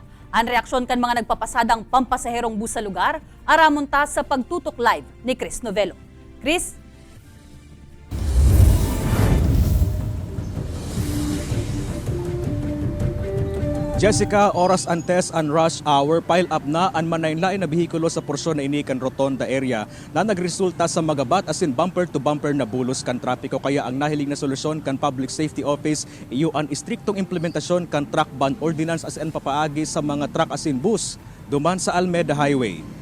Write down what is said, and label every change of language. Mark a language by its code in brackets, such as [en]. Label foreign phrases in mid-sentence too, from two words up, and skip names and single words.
[bik] Ang reaksyon kan mga nagpapasadang pampasaherong bus sa lugar, aramon ta sa pagtutok live ni Chris Novelo. Chris? Jessica, oras antes ang [en] rush hour, pile up [bik] na ang manaynlain na bihikulo sa porsyon na inikan rotonda area na nagresulta sa magabat asin [en] bumper to bumper [bik] na bulos kan trapiko. Kaya ang nahiling na solusyon kan Public Safety Office iyo ang istriktong implementasyon kan [en] truck ban [bik] ordinance asin papaagi sa mga truck asin bus duman sa Almeda Highway.